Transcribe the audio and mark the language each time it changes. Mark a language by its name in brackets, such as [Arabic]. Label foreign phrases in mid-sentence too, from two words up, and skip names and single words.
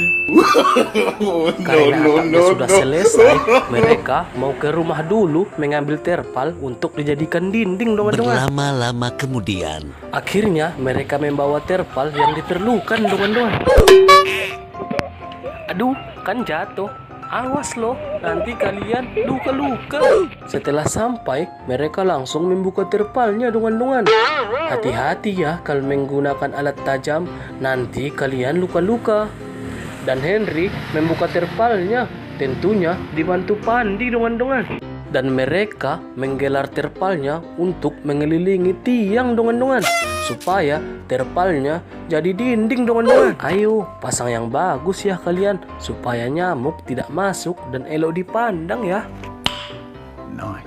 [Indonesian] Karena atapnya sudah selesai, mereka mau ke rumah dulu mengambil terpal untuk dijadikan dinding dongan-dongan. Berlama-lama kemudian. Akhirnya mereka membawa terpal yang diperlukan dongan-dongan. Aduh, kan jatuh. Awas loh, nanti kalian luka-luka. Setelah sampai, mereka langsung membuka terpalnya dongan-dongan. Hati-hati ya kalau menggunakan alat tajam, nanti kalian luka-luka. Dan Henry membuka terpalnya, tentunya dibantu Pandi dongan-dongan. Dan mereka menggelar terpalnya untuk mengelilingi tiang dongan-dongan, supaya terpalnya jadi dinding dongan-dongan. Ayo, pasang yang bagus ya kalian, supaya nyamuk tidak masuk dan elok dipandang ya. Nice.